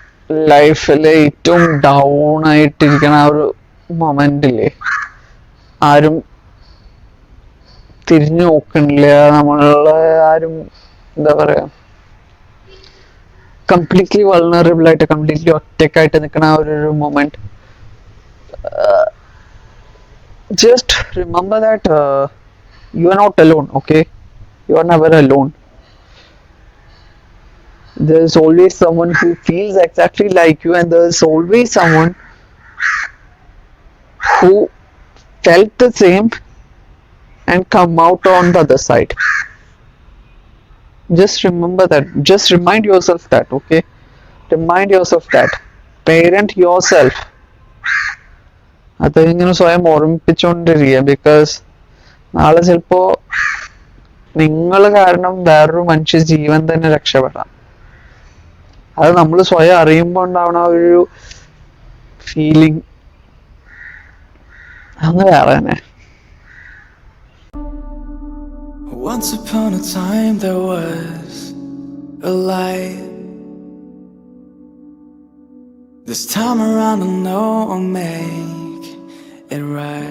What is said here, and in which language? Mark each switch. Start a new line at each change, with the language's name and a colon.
Malayalam: ലൈഫിൽ ഏറ്റവും ഡൗൺ ആയിട്ടിരിക്കണ ആ ഒരു മൊമെന്റില്ലേ, ആരും തിരിഞ്ഞു നോക്കണില്ല, നമ്മളെ ആരും എന്താ പറയാ, കംപ്ലീറ്റ്ലി വൾണറബിൾ ആയിട്ട് കംപ്ലീറ്റ്ലി ഒറ്റക്കായിട്ട് നിൽക്കുന്ന ആ ഒരു moment,
English: just remember that you are not alone. Okay, you are never alone. There's always someone who feels exactly like you, and there's always someone who felt the same and come out on the other side. Just remember that. Just remind yourself that. Okay, remind yourself that. Parent yourself.
Malayalam: അത് ഇങ്ങനെ സ്വയം ഓർമ്മിപ്പിച്ചുകൊണ്ടിരിക്കുക. Because നാളെ ചിലപ്പോ നിങ്ങൾ കാരണം വേറൊരു മനുഷ്യ ജീവൻ തന്നെ രക്ഷപ്പെടാം. അത് നമ്മൾ സ്വയം അറിയുമ്പോൾ ഉണ്ടാവണ ഒരു ഫീലിംഗ് അന്ന് വേറെ തന്നെ.
English: Once upon a time there was a light. This time around I know I'll make it right.